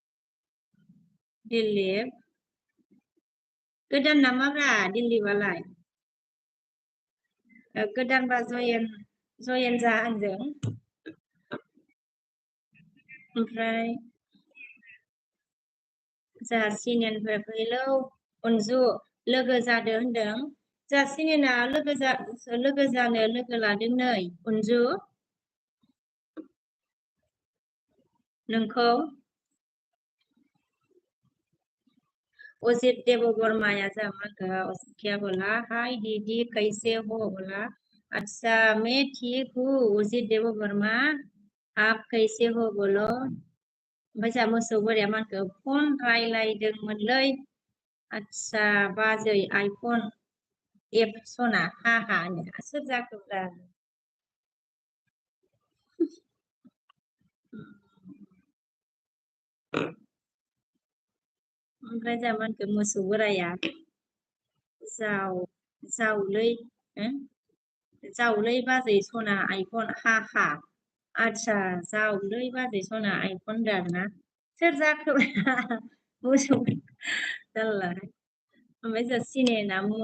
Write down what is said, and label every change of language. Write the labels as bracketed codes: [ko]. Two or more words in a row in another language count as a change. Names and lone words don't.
[brx] दिलीप गोदान नामाब्रा दिलीपआलाय गोदानबा जयेन जा होनदों ओमफ्राय जोंहा सिनियनफोर हेलौ अनजु लोगो जादो होनदों जोंहा सिनियना लोगो जानो लोगो लादों नै अनजु नोंखौ अजित देवबर्माया जमा [hi] अजित क्या बोला हाय दीदी कैसे हो बोला अच्छा मैं ठीक हूँ अजित देवबर्मा आप कैसे हो बोलो [brx] ओमफ्राय जोंहा मोसौ बोराया मानखौ फन रायलायदोंमोनलै आच्छा बाजै आइफन एफ सना हा होनो सोर जाखोब्रा ओमफ्राय जोंहा मानखौ मोसौ बोराया जावलै बाजै सना आइफन हा आच्छा जावलै बाजै सना आइफन होनदों आरोना सोर जाखो मोसौ जारला ओमफ्राय जोंहा सिनायना